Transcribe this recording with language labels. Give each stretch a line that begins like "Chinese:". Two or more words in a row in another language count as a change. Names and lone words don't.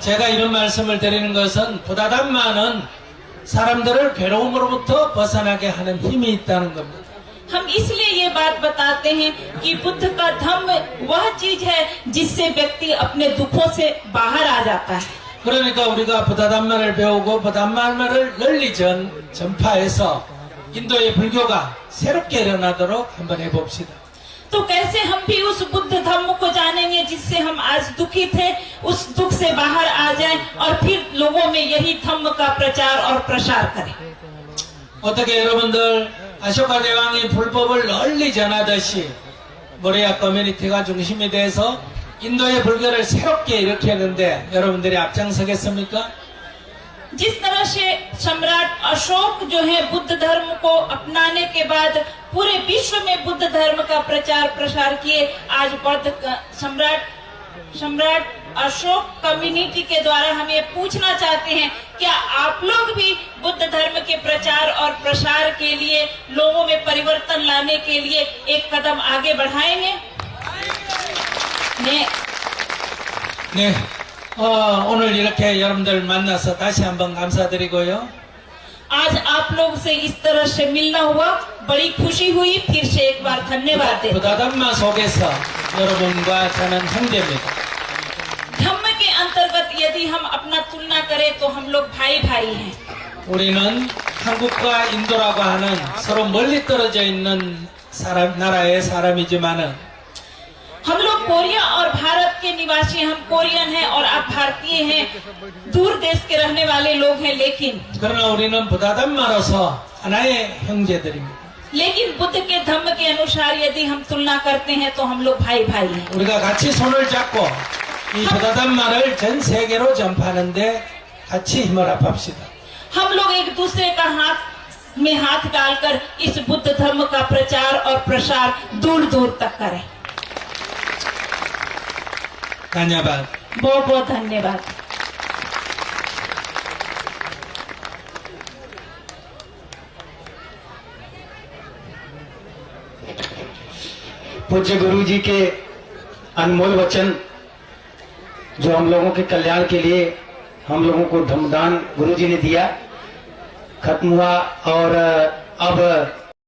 Korean: 제가 이런 말씀을 드리는 것은 부다 담마는 사람들을 괴로움으로부터 벗어나게 하는 힘이 있다는 겁니다.
Hindi: हम इसलिए ये बात बताते हैं कि बुद्ध का धम्म वह चीज है जिससे व्यक्ति अपने दुखों से बाहर आ जाता है।
Korean: 그러니까 우리가 부다 담마를 배우고 부다 담마를 널리 전파해서 인도의 불교가 새롭게 일어나도록 한번 해봅시다.
Hindi: तो कैसे हम भी उस बुद्ध धम्म को जानेंगे जिससे हम आज दुखी थे, उस दुख से बाहर आ जाएं और फिर लोगों में यही धम्म का प्रचार और प्रसार करें।
Korean: 어떻게 여러분들 아쇼카 대왕이 불법을 널리 전하듯이 모리아 커뮤니티가 중심이 돼서 인도의 불교를 새롭게 일으키는데 여러분들이 앞장서겠습니까?
Hindi: जिस तरह से सम्राट अशोक जो है बुद्ध धर्म को अपनाने के बाद पूरे विश्व में बुद्ध धर्म का प्रचार प्रसार किए, आज सम्राट अशोक कम्युनिटी के द्वारा हम ये पूछना चाहते हैं, क्या आप लोग भी बुद्ध धर्म के प्रचार और प्रसार के लिए लोगों में परिवर्तन लाने के लिए एक कदम आगे बढ़ाएंगे?
Korean: 네. 오늘 이렇게 여러분들 만나서 다시 한번 감사드리고요.
Hindi: आज आप लोग से इस तरह से मिलना हुआ, बड़ी खुशी हुई। फिर से एक बार धन्यवाद देते हैं।
Korean: 부다 담마 속에서 여러분과 저는 형제입니다.
Hindi: धम्म के अंतर्गत यदि हम अपना तुलना करें तो हम लोग भाई भाई हैं।
Korean: 우리는 한국과 인도라고 하는 서로 멀리 떨어져 있는 나라의 사람이지만은
Hindi: हम लोग कोरिया और भारत के निवासी, हम कोरियन हैं और आप भारतीय हैं, दूर देश के रहने वाले लोग हैं,
Korean: 그러나 우리는 부다 담마로서 하나의 형제들입니다.
Hindi: लेकिन बुद्ध के धम्म के अनुसार यदि हम तुलना करते हैं तो हम लोग भाई भाई हैं।
Korean: 우리가 같이 손을 잡고 이 부다 담마를 전 세계로 전파하는데 같이 힘을 합합시다.
Hindi: हम लोग एक दूसरे का हाथ में हाथ डालकर इस बुद्ध धर्म का प्रचार और प्रसार दूर दूर तक करें। धन्यवाद। बहुत बहुत धन्यवाद। पूज्य गुरु जी के अनमोल वचन जो हम लोगों के कल्याण के लिए हम लोगों को धम्मदान गुरु जी ने दिया, खत्म हुआ और अब